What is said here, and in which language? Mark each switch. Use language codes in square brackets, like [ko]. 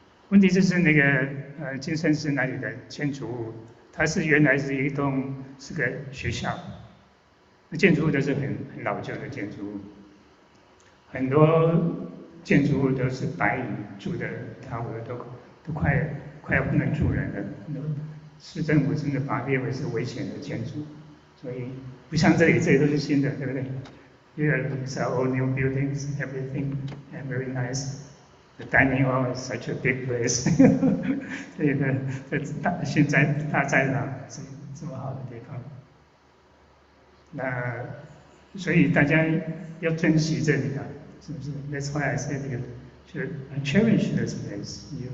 [zh] 问题就是那个金圣寺那里的建筑物，它是原来是一栋是个学校，那建筑物都是很老旧的建筑物，很多建筑物都是白蚁住的，它都快要不能住人了。市政府真的把它列为是危险的建筑，所以不像这里都是新的，对不对？ Here are all new buildings, everything, and very nice. [en] The dining hall is such a big place. [zh] 这个现在大在哪这么好的地方？那所以大家要珍惜这里啊，是不是 ？ That's why I said you should cherish this place.